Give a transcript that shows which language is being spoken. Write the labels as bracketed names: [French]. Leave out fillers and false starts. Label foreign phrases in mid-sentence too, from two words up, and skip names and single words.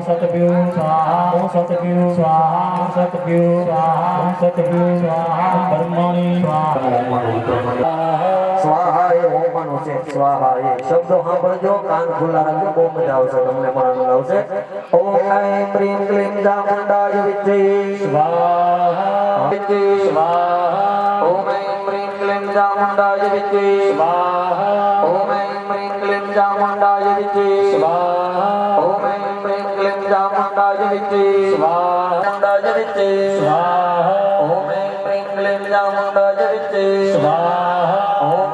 [Sanskrit] सतगुरु स्वाहा ओम सतगुरु स्वाहा ओम सतगुरु स्वाहा ओम सतगुरु स्वाहा ओम ब्रह्मणि स्वाहा ओम मनुष्य स्वाहा शब्दों [Gujarati] સાંભળજો કાન ખુલ્લા રાખજો બહુ મજા આવશે તમને પણ આનંદ આવશે ઓમ [Sanskrit] ऐं प्रीं क्लीं चामुण्डाय विद्महे स्वाहा स्वाहा ओम ऐं प्रीं क्लीं चामुण्डाय विद्महे स्वाहा ओम ऐं प्रीं क्लीं चामुण्डाय विद्महे स्वाहा ओम ऐं प्रीं क्लीं चामुण्डाय विद्महे स्वाहा चामुण्डाय विद्महे स्वाहा ओम ऐं प्रीं क्लीं चामुण्डाय विद्महे स्वाहा ओम